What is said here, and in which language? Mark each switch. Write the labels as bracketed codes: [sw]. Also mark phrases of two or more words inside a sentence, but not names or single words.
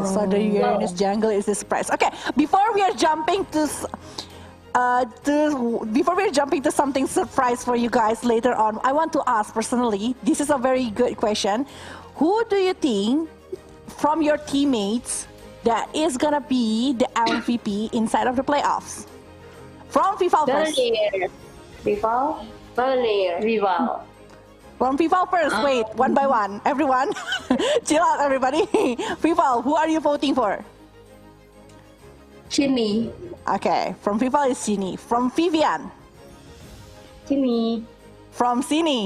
[en] So the Uranus jungle is a surprise. Okay, before we are jumping to something surprise for you guys later on, I want to ask personally, this is a very good question. Who do you think from your teammates that is gonna be the MVP inside of the playoffs? From FIFA first. Vival? Valenier. Vival. From Vival first, wait, one by one. Everyone, chill out, everybody. Vival, who are you voting for? Chini. Okay, from Vival is Chini. From Vivian? Chini. From Sini?